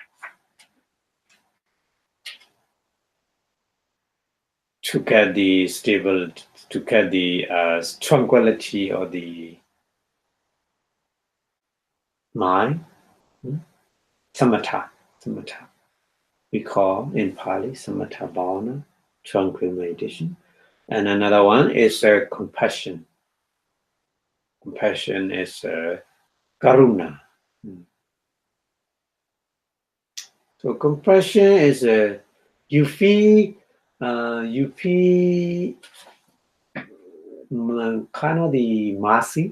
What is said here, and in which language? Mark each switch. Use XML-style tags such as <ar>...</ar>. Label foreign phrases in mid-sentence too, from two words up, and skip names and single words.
<en>To get the stability, to get the tranquility of the mind, samatha. We call in Pali</en> <pi>samatha bhavana,</pi> <en>tranquil meditation. And another one is compassion. Compassion is karuna. So compassion is you feel kind of the mercy.</en>